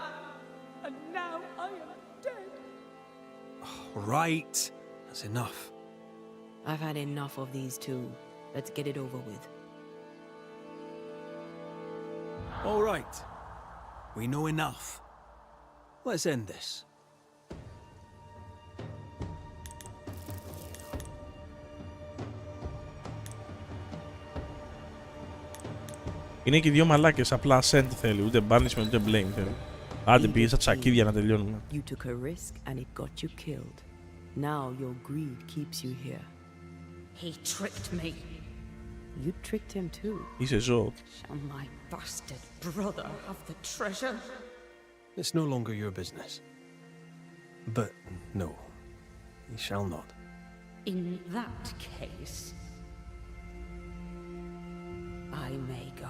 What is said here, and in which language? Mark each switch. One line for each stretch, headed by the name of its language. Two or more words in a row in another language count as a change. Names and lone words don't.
English: And now I am dead! Right. That's enough. I've had enough of these two. Let's get it over with. All right. We know enough. Let's end this.
Greek: Είναι και οι δύο μαλάκες, απλά send θέλει, ούτε banishment ούτε blame θέλει. Άντε πήγε στα τσακίδια να τελειώνουμε.
English: You took a risk and it got you killed. Now your greed keeps you here. He tricked me. You tricked him too.
Greek: Είσαι ζώο.
English: Shall my bastard brother have the treasure? It's no longer your business. But no, he shall not. In that case, I may go.